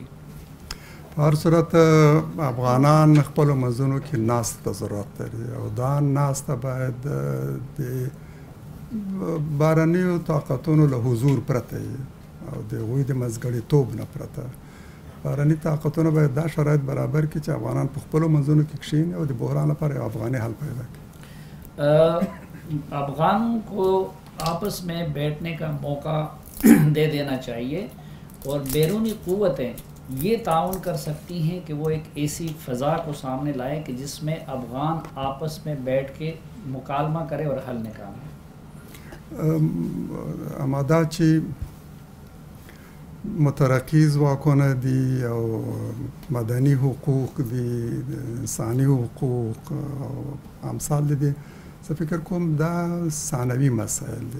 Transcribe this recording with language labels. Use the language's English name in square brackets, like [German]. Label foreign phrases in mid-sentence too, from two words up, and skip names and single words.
[Pashto] په هر صورت افغانان خپلو منځونو کې ناستې ته ضرورت لري, او دا ناسته باید د بارنیو طاقتونو له حضور پرته او د هغوی د منځګړیتوب نه پرته. بارني طاقتونه باید دا شرایط برابر کړي چې افغانان په خپلو منځونو کې کښېني او د بحران لپاره یو افغاني حل پیدا کړي. [Urdu] افغانوں کو آپس میں بیٹھنے کا موقع دے دینا چاہیے, اور بیرونی قوتیں یہ تعاون کر سکتی ہیں کہ وہ ایک ایسی فضا کو سامنے لائے کہ جس میں افغان آپس میں بیٹھ کے مکالمہ کرے اور حل نکالے. [Pashto] اما دا چې مترقی ځواکونه دي او مدني حقوق دي, انساني حقوق او امثال دي, زه فکر کوم دا ثانوي مسایل دي.